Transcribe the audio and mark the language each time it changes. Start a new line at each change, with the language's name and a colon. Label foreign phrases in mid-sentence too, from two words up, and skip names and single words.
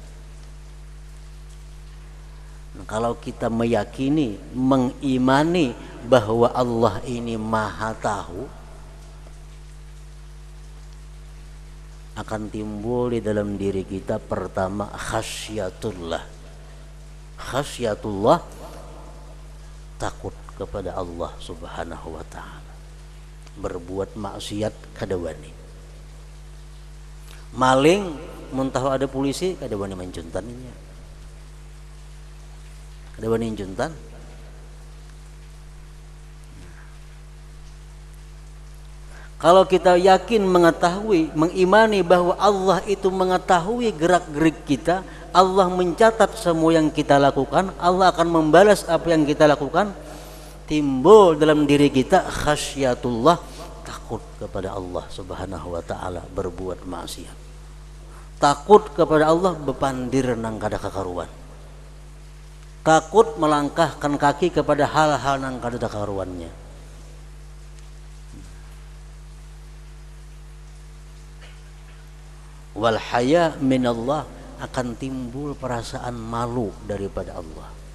Indonesian: Nah, kalau kita meyakini, mengimani bahwa Allah ini Maha Tahu, akan timbul di dalam diri kita pertama khasyatullah. Khasyatullah, takut kepada Allah
Arabic: سبحانه وتعالى.
Banjar: Berbuat maksiat kada wani. Maling mun tahu ada polisi kada wani mencuntan inya. Kada wani mencuntan.
Indonesian: Kalau kita yakin, mengetahui, mengimani bahwa Allah itu mengetahui gerak-gerik kita, Allah mencatat semua yang kita lakukan, Allah akan membalas apa yang kita lakukan, timbul dalam diri kita khasyatullah, takut kepada Allah
Arabic: سبحانه وتعالى,
Indonesian: berbuat maksiat. Takut kepada Allah,
Banjar: bepandir nang kada kakaruan.
Indonesian: Takut melangkahkan kaki kepada hal-hal
Banjar: nang kada kakaruannya.
Arabic: والحياء من الله,
Indonesian: akan timbul perasaan malu daripada Allah.